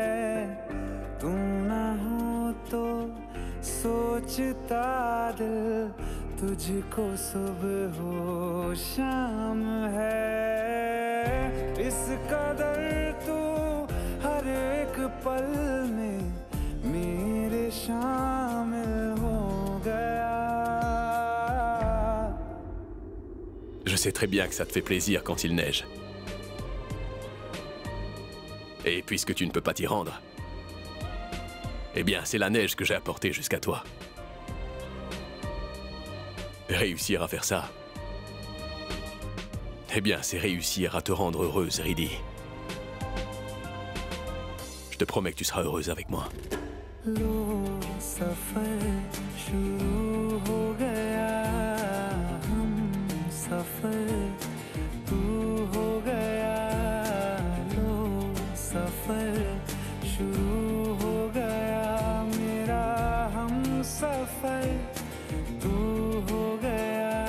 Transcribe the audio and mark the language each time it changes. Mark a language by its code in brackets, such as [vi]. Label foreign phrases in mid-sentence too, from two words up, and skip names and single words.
[hi] तू ना हो तो सोचता दिल तुझको सुबह हो शाम है. इस कदर तू हर एक पल में मेरे शामिल हो गया. [fr] Je sais très bien que ça te fait plaisir quand il neige. Et puisque tu ne peux pas t'y rendre, eh bien, c'est la neige que j'ai apportée jusqu'à toi. Réussir à faire ça, eh bien, c'est réussir à te rendre heureuse, Riddy. Je te promets que tu seras heureuse avec moi. [hi] लो सफर शुरू हो गया, हम सफर तू हो गया. लो सफर शुरू हो गया, मेरा हम सफर तू हो गया.